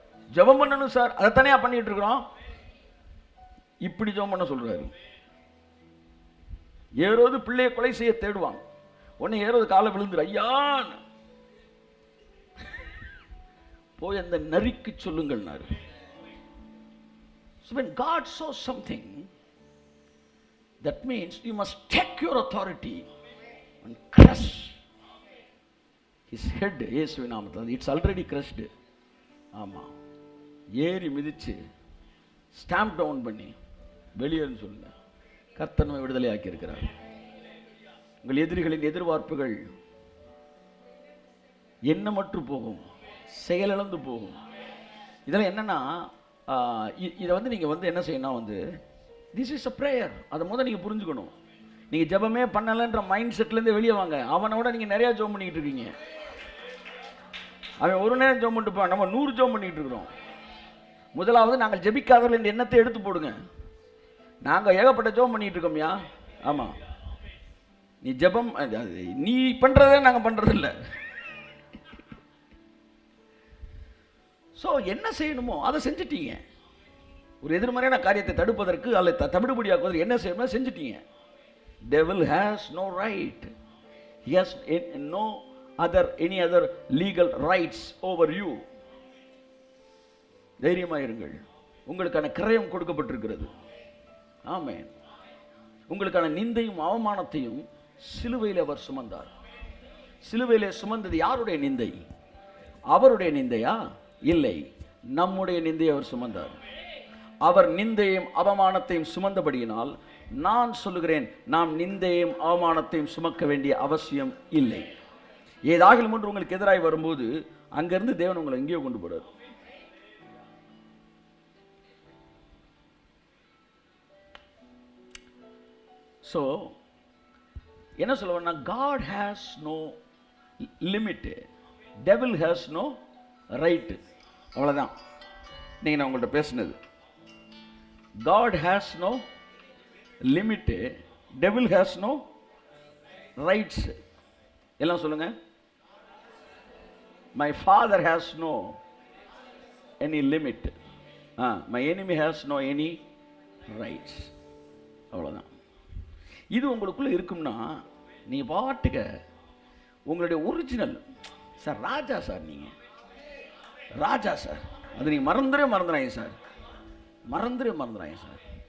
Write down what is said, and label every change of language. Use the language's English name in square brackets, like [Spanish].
[Tamil] ஜெபம் பண்ணணும் சார், அதை தனியா பண்ணிட்டு இருக்கிறோம். இப்படி ஜெபம் பண்ண சொல்றாரு. ஏரோது பிள்ளையை கொலை செய்ய தேடுவாங்க. உடனே ஏரோது காலை விழுந்துரு, ஐயான்னு போய் அந்த நரிக்கு சொல்லுங்கள். [English] So when God saws something, that means you must take your authority and crush his head. [Tamil] இயேசுவின் நாமத்தில் [English] it's already crushed. [Tamil] ஆமா, ஏறி மிதிச்சு ஸ்டாம்ப் டவுன் பண்ணி வெளியேன்னு சொல்லுங்க. கர்த்தர் நம்மை விடுதலை ஆக்கி இருக்கிறார். உங்கள் எதிரிகளின் எதிர்பார்ப்புகள் எண்ணமற்று போகும், செயலிழந்து போகும். இதெல்லாம் என்னன்னா, இதை நீங்கள் என்ன செய்யணும், [English] This is a prayer. [Tamil] அதை முதல் நீங்கள் புரிஞ்சுக்கணும். நீங்கள் ஜெபமே பண்ணலைன்ற மைண்ட் செட்லேருந்து வெளியே வாங்க. அவனோட நீங்கள் நிறையா ஜெபம் பண்ணிக்கிட்டு இருக்கீங்க. அவன் ஒரு நேரம் ஜெபம் பண்ணிட்டு போவான், நம்ம 100 ஜெபம் பண்ணிக்கிட்டு இருக்கிறோம். முதலாவது நாங்கள் ஜெபிக்காதவர்கள் என்ற எண்ணத்தை எடுத்து போடுங்க. நாங்கள் ஏகப்பட்ட ஜெபம் பண்ணிகிட்டு இருக்கோம்யா. ஆமாம், நீ ஜெபம் நீ பண்ணுறதே நாங்கள் பண்ணுறதில்ல. ஸோ என்ன செய்யணுமோ அதை செஞ்சிட்டீங்க. ஒரு எதிர்மறையான காரியத்தை தடுப்பதற்கு அல்லது தவிடுபடியாக்குவதற்கு என்ன செய்யணுமோ செஞ்சிட்டீங்க. [English] Devil has no right. He has no any other legal rights over you. [Tamil] தைரியமாயிருங்கள். உங்களுக்கான கிரயம் கொடுக்கப்பட்டிருக்கிறது. ஆமென். உங்களுக்கான நிந்தையும் அவமானத்தையும் சிலுவையில் அவர் சுமந்தார். சிலுவையிலே சுமந்தது யாருடைய நிந்தை? அவருடைய நிந்தையா? இல்லை, நம்முடைய நிந்தையை அவர் சுமந்தார். அவர் நிந்தையும் அவமானத்தையும் சுமந்தபடியினால் நான் சொல்லுகிறேன், நாம் நிந்தையும் அவமானத்தையும் சுமக்க வேண்டிய அவசியம் இல்லை. ஏதாகிலும் ஒன்று உங்களுக்கு எதிராக வரும்போது அங்கிருந்து தேவன் உங்களை எங்கேயோ கொண்டு போறார். ஸோ என்ன சொல்லுவேன்னா, [English] God has no limit, devil has no right. [Tamil] அவ்வளோதான் நீங்கள் நான் உங்கள்கிட்ட பேசுனது. [English] God has no limit, devil has no rights. [Tamil] எல்லாம் சொல்லுங்க. [English] My father has no any limit. My enemy has no any rights. [Tamil] அவ்வளோதான். இது உங்களுக்குள்ள இருக்கும்னா நீ பாட்டுக்க உங்களுடைய ஒரிஜினல் சார், ராஜா சார், நீங்கள் ராஜா சார், அது நீங்கள் மறந்துடுறாங்க சார், மறந்துடுறாங்க சார்.